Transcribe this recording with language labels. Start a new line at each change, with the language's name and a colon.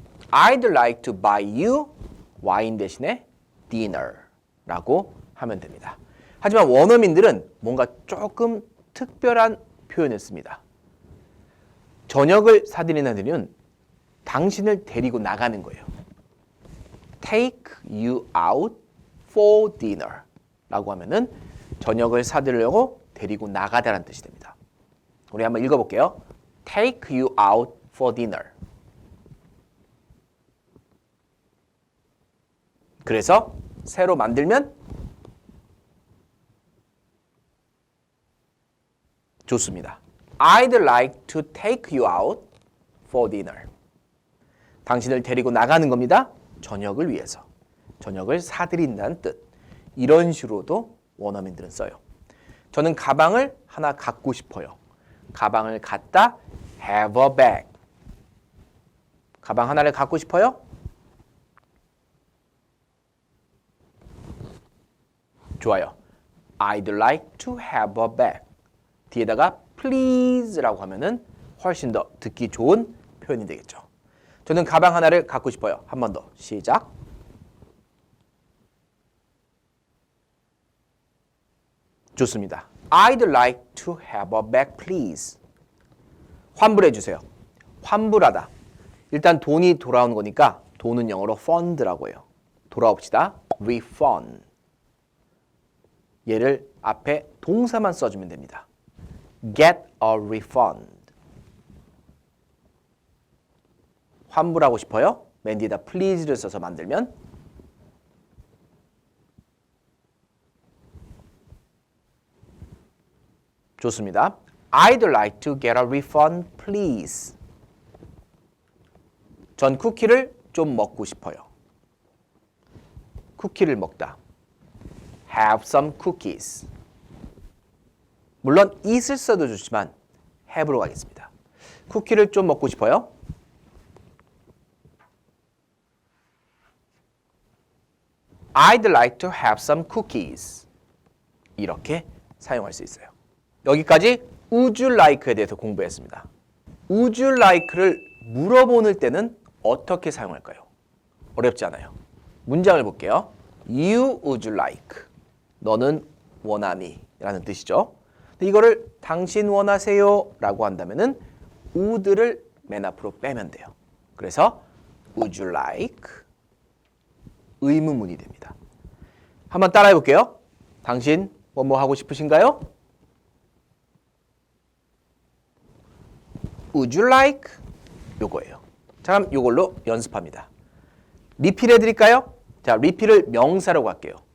English: I'd like to buy you
Korean: 와인 대신에
English: dinner
Korean: 라고 하면 됩니다. 하지만 원어민들은 뭔가 조금 특별한 표현을 씁니다. 저녁을 사드리는 이유는 당신을 데리고 나가는 거예요.
English: Take you out for dinner
Korean: 라고 하면은 저녁을 사드리려고 데리고 나가다라는 뜻이 됩니다. 우리 한번 읽어볼게요.
English: Take you out for dinner.
Korean: 그래서 새로 만들면 좋습니다.
English: I'd like to take you out for dinner.
Korean: 당신을 데리고 나가는 겁니다. 저녁을 위해서. 저녁을 사드린다는 뜻. 이런 식으로도 원어민들은 써요. 저는 가방을 하나 갖고 싶어요. 가방을 갖다
English: have a bag.
Korean: 가방 하나를 갖고 싶어요? 좋아요.
English: I'd like to have a bag.
Korean: 뒤에다가 please라고 하면은 훨씬 더 듣기 좋은 표현이 되겠죠. 저는 가방 하나를 갖고 싶어요. 한 번 더. 시작. 좋습니다.
English: I'd like to have a bag, please.
Korean: 환불해 주세요. 환불하다. 일단 돈이 돌아오는 거니까 돈은 영어로 fund라고 해요. 돌아옵시다. refund. 얘를 앞에 동사만 써주면 됩니다.
English: Get a refund.
Korean: 환불하고 싶어요? 맨 뒤에다 please를 써서 만들면 좋습니다.
English: I'd like to get a refund, please.
Korean: 전 쿠키를 좀 먹고 싶어요. 쿠키를 먹다.
English: Have some cookies.
Korean: 물론 eat을 써도 좋지만 have로 가겠습니다. 쿠키를 좀 먹고 싶어요.
English: I'd like to have some cookies.
Korean: 이렇게 사용할 수 있어요. 여기까지
English: would you like
Korean: 에 대해서 공부했습니다.
English: would you like
Korean: 를 물어보는 때는 어떻게 사용할까요? 어렵지 않아요. 문장을 볼게요.
English: You would you like.
Korean: 너는 원하니? 라는 뜻이죠. 근데 이거를 당신 원하세요? 라고 한다면은 would를 맨 앞으로 빼면 돼요. 그래서
English: would you like?
Korean: 의문문이 됩니다. 한번 따라해 볼게요. 당신 뭐 하고 싶으신가요?
English: Would you like?
Korean: 요거예요. 자, 그럼 요걸로 연습합니다. 리필 해드릴까요? 자, 리필을 명사로 갈게요.